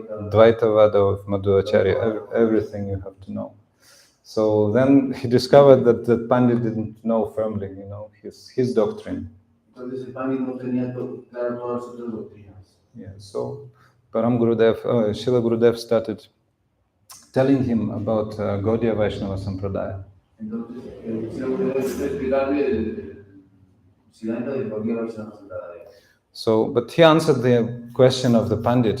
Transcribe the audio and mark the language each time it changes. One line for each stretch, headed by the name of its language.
English: Dvaita-vada of Madhuracharya, everything you have to know. So then he discovered that the Pandit didn't know firmly, you know, his doctrine.
Spanish: Entonces el Pandit no tenía claro todas las otras doctrinas.
English: Yeah, so Srila Gurudev started telling him about Gaudiya Vaishnava Sampradaya.
Spanish: Entonces, Srila Gurudev empezó a explicarle el Siddhanta de Gaudiya Vaishnava Sampradaya.
English: So, but he answered the question of the Pandit.